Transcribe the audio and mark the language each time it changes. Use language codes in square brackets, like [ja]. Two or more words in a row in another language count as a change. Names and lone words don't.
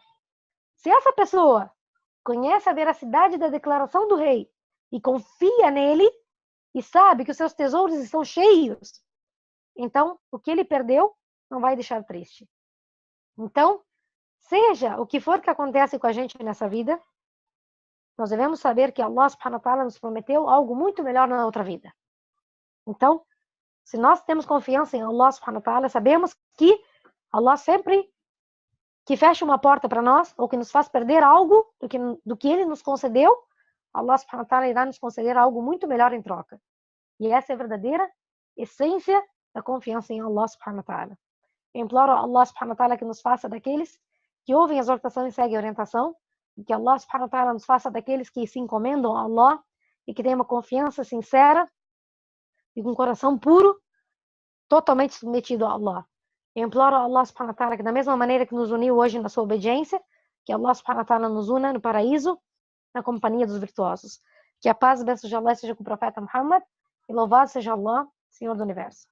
[pt] Se essa pessoa conhece a veracidade da declaração do rei e confia nele e sabe que os seus tesouros estão cheios, então o que ele perdeu não vai deixar triste. Então, seja o que for que acontece com a gente nessa vida, nós devemos saber que Allah [ar] سبحانه وتعالى [pt] nos prometeu algo muito melhor na outra vida. Então, se nós temos confiança em Allah [ar] سبحانه وتعالى, [pt] sabemos que Allah sempre que fecha uma porta para nós, ou que nos faz perder algo do que Ele nos concedeu, Allah [ar] سبحانه وتعالى [pt] irá nos conceder algo muito melhor em troca. E essa é a verdadeira essência da confiança em Allah [ar] سبحانه وتعالى. [pt] Eu imploro a Allah [ar] سبحانه وتعالى [pt] que nos faça daqueles que ouvem a exortação e seguem a orientação, e que Allah [ar] سبحانه وتعالى [pt] nos faça daqueles que se encomendam a Allah e que têm uma confiança sincera e com um coração puro, totalmente submetido a Allah. Eu imploro a Allah [ar] سبحانه وتعالى [pt] que da mesma maneira que nos uniu hoje na sua obediência, que Allah [ar] سبحانه وتعالى [pt] nos una no paraíso, na companhia dos virtuosos. Que a paz e a bênção de Allah seja com o profeta Muhammad, e louvado seja Allah, Senhor do Universo.